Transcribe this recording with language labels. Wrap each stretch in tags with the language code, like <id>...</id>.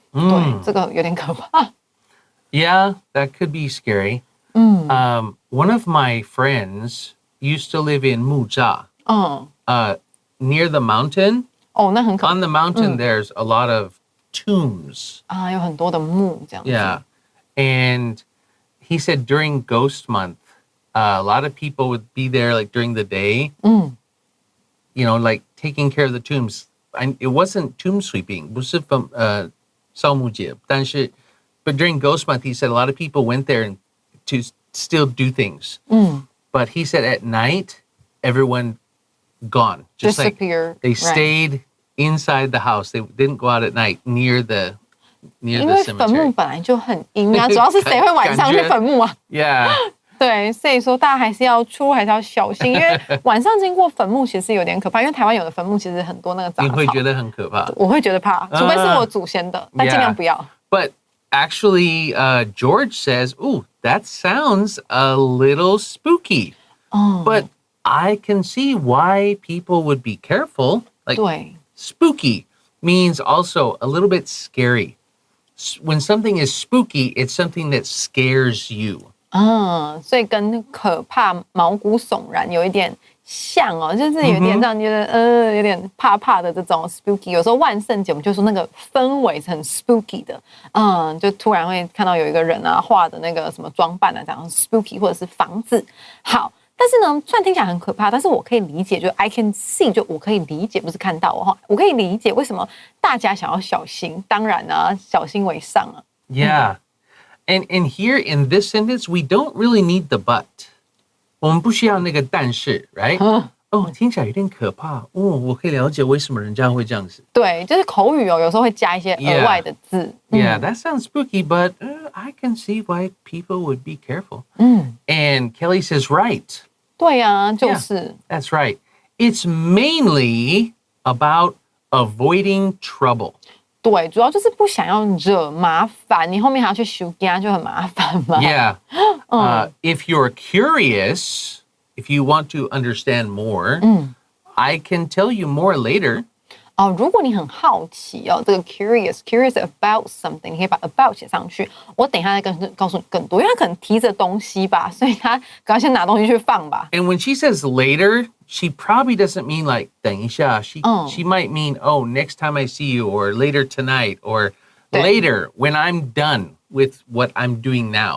<zh>对，这个有点可怕。</zh> <en>Yeah, that could be scary. One of my friends used to live in Muzha, near the mountain.</en> <zh>那很可怕。</zh> <en>On the mountain, there's a lot of tombs.</en> <zh>有很多的墓这样子。</zh> <en>Yeah. And he said during Ghost Month, a lot of people would be there like during the day, like taking care of the tombs. It wasn't tomb sweeping.</en> <zh>不是扫墓节，但是</zh> <en>but during Ghost Month, he said a lot of people went there to still do things. But he said at night, everyone gone. Just disappear. Like they stayed inside the house. They didn't go out at night near the</en> <zh>因为</zh> <en>cemetery.</en> <zh>坟墓本来就很阴啊，主要是谁会晚上去坟墓啊？</zh> <en>Yeah.</en> <zh>对，所以说大家还是要还是要小心，因为晚上经过坟墓其实有点可怕，因为台湾有的坟墓其实很多那个杂草。你会觉得很可怕？我会觉得怕，除非是我祖先的，但尽量不要。</zh> <en>But actually, George says, "Ooh, that sounds a little spooky." But I can see why people would be careful. Like</en> <zh>对</zh> <en>spooky means also a little bit scary. When something is spooky, it's something that scares you.</en> <zh>所以跟可怕、毛骨悚然有一点像哦，就是有点让你觉得有点怕怕的这种 spooky。有时候万圣节我们就说那个氛围是很 spooky 的，就突然会看到有一个人啊画的那个什么装扮啊，这样 spooky， 或者是房子。好，但是呢，虽然听起来很可怕，但是我可以理解，就</zh> <en>I can see，</en> <zh>就我可以理解，不是看到哦，我可以理解为什么大家想要小心。当然啊，小心为上啊。</zh> <en>Yeah. And here in this sentence, we don't really need the but.</en> <zh>我们不需要那个但是</zh> <en>right?</en> <zh>听起来有点可怕。我可以了解为什么人家会这样子。对，就是口语有时候会加一些额外的字。</zh> <en>Yeah, that sounds spooky, but I can see why people would be careful. And Kelly says, right.</en> <zh>对啊，就是。</zh> <en>That's right. It's mainly about avoiding trouble.</en> <zh>对，主要就是不想要惹麻烦，你后面还要去修家，就很麻烦嘛。</zh> <en>Yeah. If you're curious, if you want to understand more, I can tell you more later.</en> <zh>如果你很好奇这个</zh> <en>curious about something，</en> <zh>你可以把 about 写上去。我等一下再告诉你更多，因为他可能提着东西吧，所以他赶快先拿东西去放吧。</zh> <en>And when she says later, she probably doesn't mean like</en> <zh>等一下.</zh> <en>She might mean, next time I see you, or later tonight, or later when I'm done with what I'm doing now.</en>